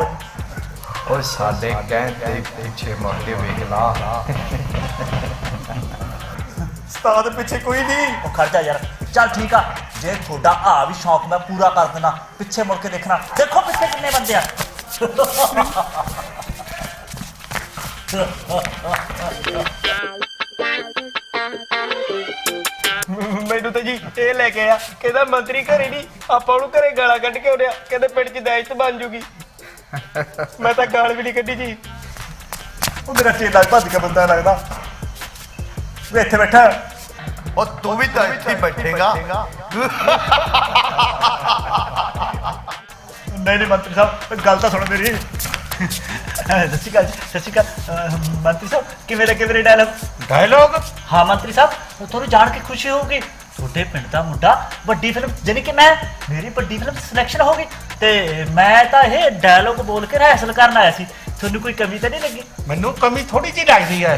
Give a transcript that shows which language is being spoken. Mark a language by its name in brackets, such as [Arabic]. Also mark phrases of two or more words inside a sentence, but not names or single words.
[Punjabi] ਓਏ ਸਾਡੇ ਕਹਿੰਦੇ ਪਿੱਛੇ ਮੁੜ ਕੇ ਵੇਖ ਲਾ ਉਸਤਾਦ ਪਿੱਛੇ ਕੋਈ ਨਹੀਂ ਓ ਖੜ੍ਹ ਜਾ ਯਾਰ ਚੱਲ ਠੀਕ ਆ ਜੇ ਥੋੜ੍ਹਾ ਆ ਭੀ ਸ਼ੌਕ ਮੈਂ ਪੂਰਾ ਕਰ ਦੇਣਾ ਪਿੱਛੇ ਮੁੜ ਕੇ ਦੇਖਣਾ ਦੇਖੋ ਪਿੱਛੇ ਕਿੰਨੇ ਬੰਦੇ ਆ ਮੈਨੂੰ ਤਾਂ ਜੀ ਇਹ ਲੈ ਕੇ ਆ ਕਹਿੰਦਾ ਮੰਤਰੀ ਘਰੇ ਨਹੀਂ ਆਪਾਂ ਉਹਨੂੰ ਘਰੇ ਗਾਲਾਂ ਕੱਢ ਕੇ ਆਉਣਿਆ ਕਹਿੰਦੇ ਪਿੰਡ 'ਚ ਦਾਇਸ਼ਤ ਬਣ ਜੂਗੀ ਮੈਂ ਤਾਂ ਗਾਲ ਵੀ ਨਹੀਂ ਕੱਢੀ ਜੀ ਉਹ ਮੇਰਾ ਚੇਲਾ ਭੱਜ ਕੇ ਬੰਦਾ ਲੱਗਦਾ ਵੇ ਇੱਥੇ ਬੈਠਾ ਉਹ ਤੂੰ ਵੀ ਤਾਂ ਇੱਥੇ ਬੈਠੇਗਾ ਨਹੀਂ ਮੰਤਰੀ ਸਾਹਬ ਗੱਲ ਤੋ ਸੁਣੋ ਮੇਰੀ ਸਤ ਸ੍ਰੀ ਅਕਾਲ ਮੰਤਰੀ ਸਾਹਬ ਕਿਵੇਂ ਲੱਗੇ ਮੇਰੇ ਡਾਇਲਾਗ ਹਾਂ ਮੰਤਰੀ ਸਾਹਬ ਥੋੜ੍ਹੀ ਜਾਣ ਕੇ ਖੁਸ਼ੀ ਹੋਗੀ ਥੋੜ੍ਹੇ ਪਿੰਡ ਕਾ ਮੁੰਡਾ ਵੱਡੀ ਫ਼ਿਲਮ ਜਾਣੀ ਕਿ ਮੈਂ ਮੇਰੀ ਵੱਡੀ ਫ਼ਿਲਮ ਸਿਲੈਕਸ਼ਨ ਹੋ ਗਈ ਤੇ ਮੈਂ ਤੋ ਯੇ ਡਾਇਲਾਗ ਬੋਲ ਕੇ ਰਿਹਰਸਲ ਕਰਨ ਆਇਆ ਸੀ ਥੋਨੂੰ ਕੋਈ ਕਮੀ ਤੋ ਨਹੀਂ ਲੱਗੀ ਮੈਨੂੰ ਕਮੀ ਥੋੜ੍ਹੀ ਜੀ ਲੱਗਦੀ ਹੈ